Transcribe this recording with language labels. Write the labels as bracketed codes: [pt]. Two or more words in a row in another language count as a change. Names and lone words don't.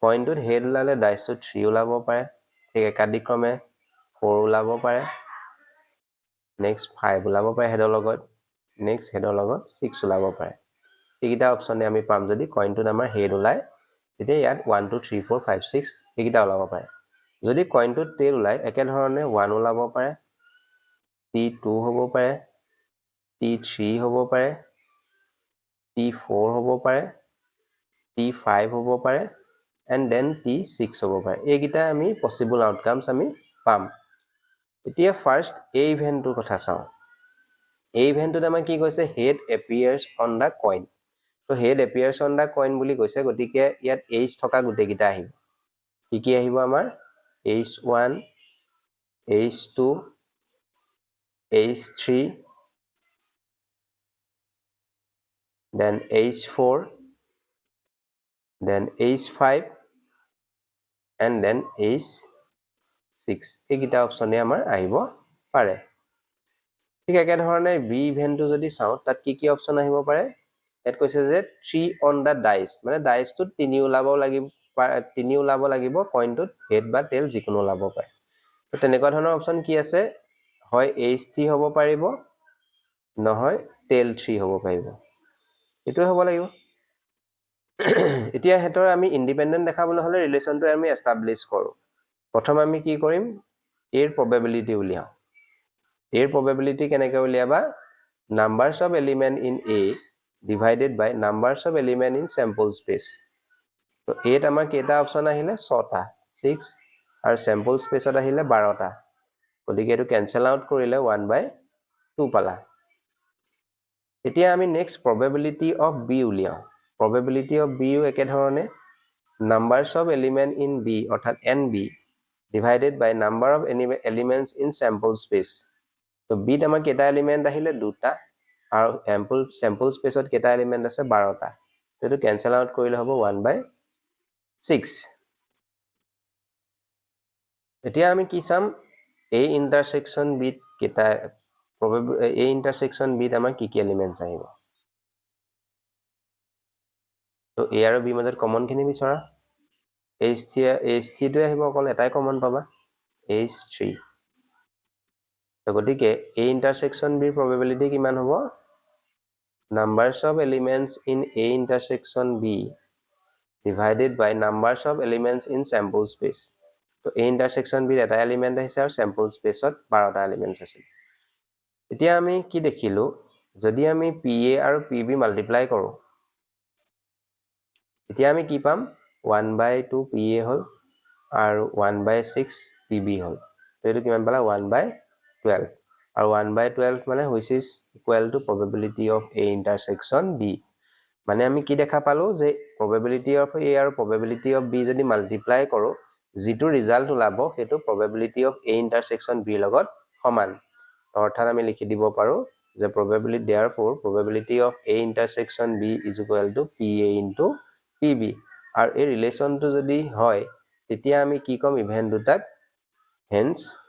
[as] কইনটোত হেড ওলালে ডাইচটোত 3 ওলাব পাৰে ঠিক একাধিক্ৰমে 4 ওলাব পাৰে নেক্সট 5 ওলাব পাৰে হেডৰ লগত নেক্সট হেডৰ লগত 6 ওলাব পাৰে এইকেইটা অপচনে আমি পাম যদি কইনটোত আমাৰ হেড ওলাই তেতিয়া ইয়াত 1 2 3 4 5 6 এইকেইটা ওলাব পাৰে যদি কইনটোত টেইল ওলাই একে ধৰণে 1 ওলাব পাৰে T2 হ'ব পাৰে T3 হ'ব পাৰে T4 হ'ব পাৰে T5 হ'ব পাৰে [en] and then [as] T6 হ'ব পাৰে এইকেইটা আমি [en] possible outcomes [as] আমি পাম এতিয়া ফাৰ্স্ট এই ইভেন্টৰ কথা চাওঁ এই ইভেন্টত আমাৰ কি কৈছে [en] head appears on the coin [as] তো [en] head appears on the coin [as] বুলি কৈছে গতিকে ইয়াত h থকা গুটেকিটা আহিব কি আহিব আমাৰ h1 h2 [en] h3 then h4 then h5 and then h6 [as] এইকেইটা অপচনে আমাৰ আহিব পাৰে ঠিক একে ধৰণে বি ইভেন্টটো যদি চাওঁ তাত কি অপচন আহিব পাৰে ইয়াত কৈছে যে 3 [en] on the dice [as] মানে ডাইচটোত 3 ওলাব লাগিব কইনটোত হেড বা টেইল যিকোনো ওলাব পাৰে তো তেনেকুৱা ধৰণৰ অপচন কি আছে হয় h3 হ'ব পাৰিব নহয় টেইল 3 হ'ব পাৰিব এটো হ'ব লাগিব এতিয়া হেতৰ আমি ইন্ডিপেন্ডেন্ট দেখাবলৈ হলে ৰিলেশনটো আমি এস্টাবলিশ কৰো প্ৰথম আমি কি কৰিম এৰ [en] probability [as] উলিয়াও এৰ [en] probability [as] কেনেকৈ উলিয়াবা [en] numbers of element in a divided by numbers of element in sample [as] space তো এত আমাৰ কেইটা অপচন আহিলে 6টা 6 আৰু [en] sample spaceত [as] আহিলে 12টা গতিকে এটো কেনসেল আউট কৰিলে 1/2 পালা এতিয়া আমি নেক্সট [en] probability of b [as] উলিয়াও [en] probability of b [as] ও একে ধৰণে [en] numbers of element in b [as] অৰ্থাৎ [en] nb divided by number of elements in sample space [as] তো b ত আমাৰ কেইটা এলিমেন্ট আহিলে দুটা আৰু [en] sample spaceত [as] কেইটা এলিমেন্ট আছে 12টা তো এটো [en] cancel out [as] কৰিলে হ'ব 1/6 এতিয়া আমি কি চাম [en] a intersection b [as] কেইটা [en] a intersection b [as] ত আমাৰ কি এলিমেন্টস আহিব তো a আৰু b মাজত কমন খিনি বিচৰা h3 টো আহিব অকল এটাই কমন পাবা h3 তো গতিকে [en] a intersection b probability [as] কিমান হ'ব [en] numbers of elements in a intersection b divided by numbers of elements in sample space [as] তো [en] a intersection b [as] এটা এলিমেন্ট আছে আৰু [en] sample spaceত [as] 12টা এলিমেন্টস আছে এতিয়া আমি কি দেখিলো যদি আমি pa আৰু pb মাল্টিপ্লাই কৰো এতিয়া আমি কি পাম 1/2 pa হল আৰু 1/6 pb হল তো এটো কিমান পালা 1/12 আৰু 1/12 মানে [en] which is equal to probability of a intersection b [as] মানে আমি কি দেখা পালো যে [en] probability of a [as] আৰু [en] probability of b [as] যদি মাল্টিপ্লাই কৰো যেটো ৰিজাল্ট ওলাব হেতু [en] probability of a intersection b [as] লগত সমান অৰ্থাৎ আমি লিখি দিব পাৰো যে [en] probability therefore probability of a intersection b is equal to pa into pb [as] আৰু এই ৰিলেশনটো যদি হয় তেতিয়া আমি কি কম ইভেন্ট দুটাক hence